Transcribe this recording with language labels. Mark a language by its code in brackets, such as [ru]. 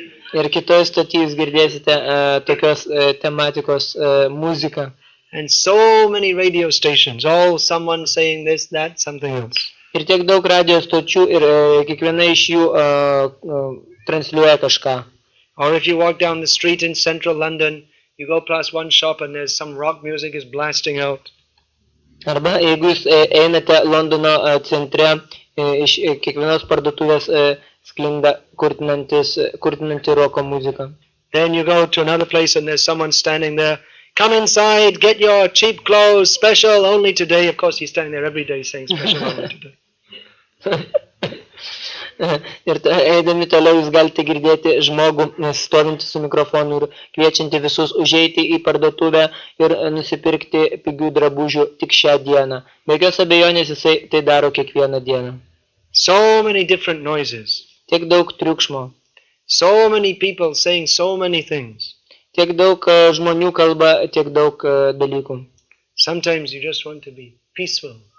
[lt] Ir kitoje stotyje jūs girdėsite tokios tematikos muziką. [en] And so many radio stations, all someone saying this, that, something else. [lt] Ir tiek daug radio stočių ir kiekviena iš jų transliuoja kažką. [en] Or if you walk down the street in central London, you go past one shop and there's some rock music is blasting out. [lt] Arba jeigu jūs einate Londono centre, iš kiekvienos parduotuvės sklinda kurtinanti roko muzika. [en] Then you go to another place and there's someone standing there. Come inside, get your cheap clothes, special only today. Of course, he's standing there every day saying special only today. [lt] Ir eidami toliau jūs galite girdėti žmogų stovintį su mikrofonu ir kviečiantį visus užeiti į parduotuvę ir nusipirkti pigių drabužių tik šią dieną. Be jokios abejonės jisai tai daro kiekvieną dieną. [en] So many different noises. [lt] Tiek daug triukšmo. [en] So many people saying so many things. [lt] Tiek daug žmonių kalba, tiek daug dalykų. [en] Sometimes you just want to be peaceful.